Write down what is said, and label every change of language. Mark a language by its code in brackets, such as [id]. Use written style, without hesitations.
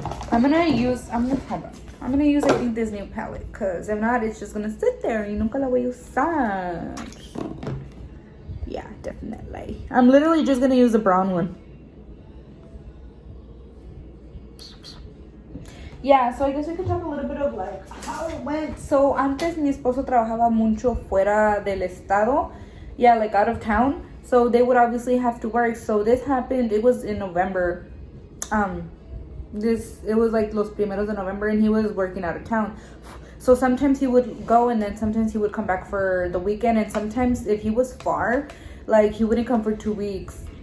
[en] I'm gonna use I think this new palette, because if not it's just gonna sit there [es] y nunca la voy a usar. [en] Yeah, definitely. I'm literally just gonna use the brown one. Yeah, so I guess we could talk a little bit of like how it went. [es] So antes mi esposo trabajaba mucho fuera del estado. [en] Yeah, like out of town. So they would obviously have to work. So this happened, it was in November. It was like [es] los primeros de [en] November and he was working out of town. So sometimes he would go and then sometimes he would come back for the weekend, and sometimes if he was far, like he wouldn't come for 2 weeks.